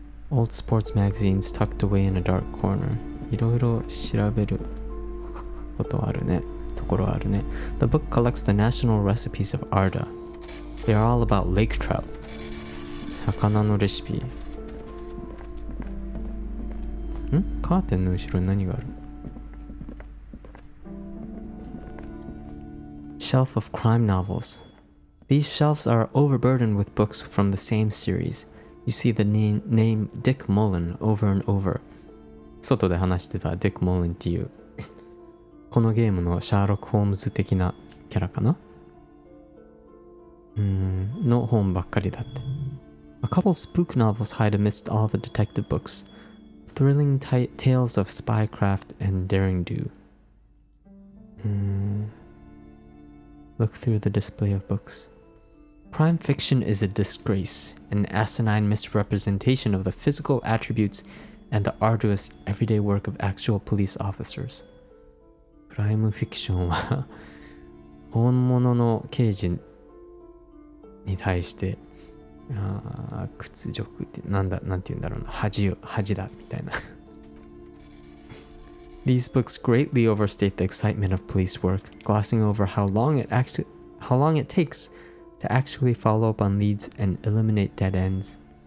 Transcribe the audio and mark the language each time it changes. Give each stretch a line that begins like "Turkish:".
English: Old sports magazines tucked away in a dark corner.
Japanese: いろいろ調べることあるね。ところあるね。
English: The book collects the national recipes of Arda. They are all about lake trout.
Japanese: 魚のレシピ。カーテンの後ろに何がある？
English: Shelf of crime novels. These shelves are overburdened with books from the same series. You see the name Dick Mullen over and over.
Japanese: 外で話してた Dick Mullen っていうこのゲームのシャーロック・ホームズ的なキャラかなの本ばっかりだって。
English: A couple spook novels hide amidst all the detective books. Thrilling tales of spycraft and daring do. Look through the display of books. Crime fiction is a disgrace, an asinine misrepresentation of the physical attributes and the arduous everyday work of actual police officers.
Japanese: クライムフィクションは本物の刑事に対して屈辱ってなんて言うんだろうな、恥だみたいな。
English: These books greatly overstate the excitement of police work, glossing over how long it takes to actually follow up on leads and eliminate dead ends.